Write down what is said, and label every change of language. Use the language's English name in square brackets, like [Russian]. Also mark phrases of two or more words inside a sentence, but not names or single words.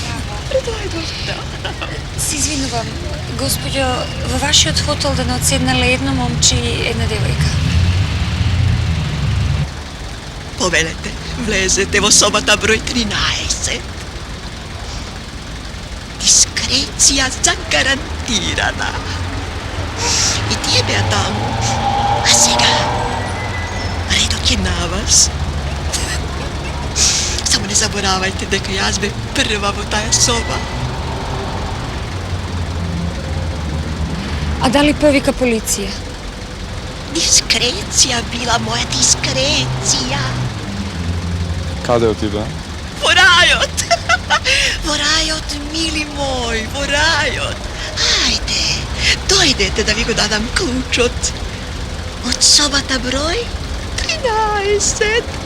[Macedonian] Се извинувам, господјо, во вашиот хотел да не одседнале едно момче и една девојка. Povedete, vlezete vo sobata broj 13. Diskrecija zagarantirana. I tebe tamo. A сега, redok je na vas. Samo ne zaboravajte дека јас бе прва во тая соба. А дали повика полиција? Diskrecija bila moja diskrecija. Каде отида? Во рајот! Во рајот, мили мој, во рајот. Ајде, дојдете да ви го дадам клучот. Од собата број 13.